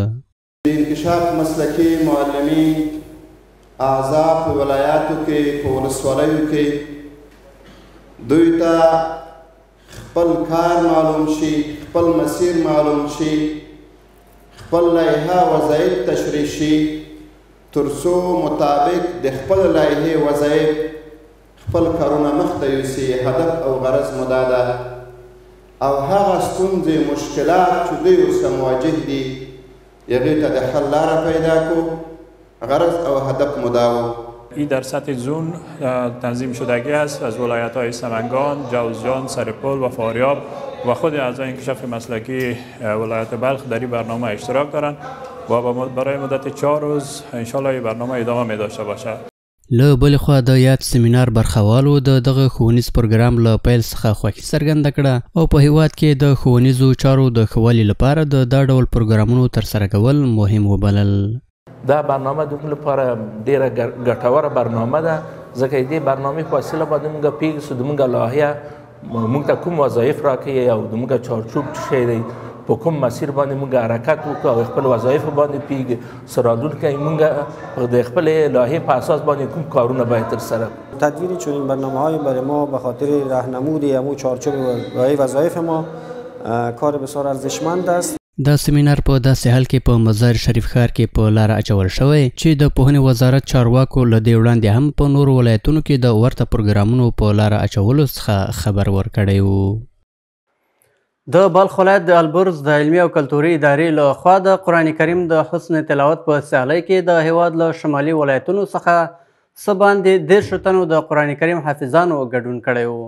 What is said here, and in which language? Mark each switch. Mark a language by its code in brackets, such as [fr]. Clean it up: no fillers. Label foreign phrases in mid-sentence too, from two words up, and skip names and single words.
[ps] انکشاف مسلکي معلمین اعضا په ولایاتو کې په ولسوالیو کې دوی ته خپل کار معلوم شي، خپل مسیر معلوم شي، خپل لایحه وظایف تشریح شي تر څو مطابق د خپل لایحې وظایف خپل کارونه مخته یوسي. هدف او غرض مو دا ده او هغه ستونزې مشکلات چې دوی ورسره مواجه دي هغې ته د حل لاره پیدا کړو. غرض او هدف مداوم [fa] این در سطح زون تنظیم شدگی است از ولایت‌های سمنگان، جوزجان، سرپل و فاریاب و خود اعضای انکشاف مسلکی ولایت بلخ در این برنامه اشتراک دارند و برای مدت 4 روز انشالله این برنامه ادامه می داشته باشد. [ps] له بلې خوا د یاد سیمینار برخوالو د دغه ښوونیز پروګرام له پیل څخه خوښي څرګنده کړه او په هیواد کې د ښوونیزو چارو د ښه والي لپاره د دا ډول پروګرامونو ترسره کول مهم وبلل. دا برنامه د موږ لپاره ډیره ګټوره برنامه ده ځکه دې برنامې په وسیله باندې موږ پوهېږو چې د موږ لایحه موږ ته کوم وظایف راکوي او د موږ چارچوب څه شی دی په کوم مسیر باندې موږ حرکت وکړو او خپل وظایف باندې پوهېږو سرادونکي موږ د خپل لایحې په اساس باندې کوم کارونه باید ترسره کړو. [fa] تدوین چنین برنامه‌های برای ما به خاطر راهنمود همون چارچوب وظایف ما کار بسیار ارزشمند است. [ps] دا سیمینار په داسې حال کې په مزار شریف ښار کې په لاره اچول شوی چې د پوهنې وزارت چارواکو له دې وړاندې هم په نورو ولایتونو کې د ورته پروګرامونو په لاره اچولو څخه خبر ورکړی و. د بلخ ولایت د البرز د علمي او کلتوري ادارې له خوا د قرآن کریم د حسن تلاوت په سیالۍ کې د هیواد له شمالي ولایتونو څخه څه باندې 10 تنو د قرآن کریم حافظانو ګډون کړی و.